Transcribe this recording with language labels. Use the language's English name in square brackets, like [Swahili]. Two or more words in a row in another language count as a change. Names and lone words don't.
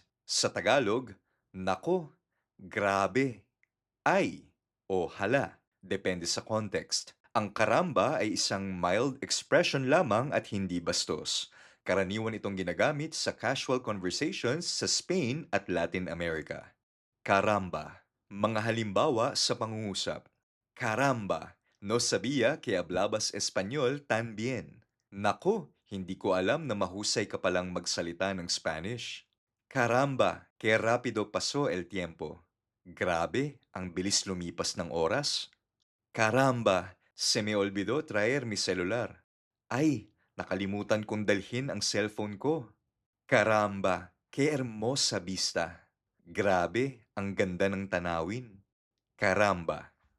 [Filipino] Sa Tagalog, nako, grabe, ay o hala, depende sa context. Ang karamba ay isang [English] mild expression [Filipino] lamang at hindi bastos. Karaniwan itong ginagamit sa [English] casual conversations [Filipino] sa Spain at Latin America. Caramba. Mga halimbawa sa pangungusap. [Spanish] Caramba, no sabía que hablabas español tan bien. [Filipino] Nako, hindi ko alam na mahusay ka palang magsalita ng Spanish. [Spanish] Caramba, que rápido pasó el tiempo. [Filipino] Grabe, ang bilis lumipas ng oras. [Spanish] Caramba, se me olvidó traer mi celular. [Filipino] Ay, nakalimutan kong dalhin ang cellphone ko. [Spanish] Caramba, qué hermosa vista. [Filipino] Grabe, ang ganda ng tanawin. Caramba.